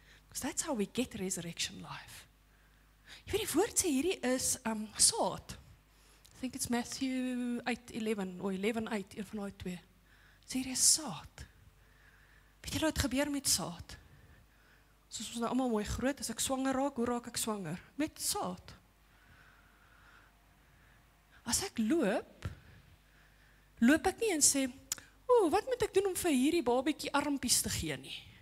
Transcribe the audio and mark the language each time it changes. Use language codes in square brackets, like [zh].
[en] Because that's how we get resurrection life. [af] Jy weet die woord sê hierdie is saad. [en] I think it's Matthew 8:11 of 11:8, [af] een van daai twee. Sê hierdie is saad. Weet jy wat gebeur met saad? Soos ons nou allemaal mooi groot, as ek swanger raak, hoe raak ek swanger? Met saad. As ek loop ek nie en sê, wat moet ek doen om vir hierdie babetjie armpies te gee nie?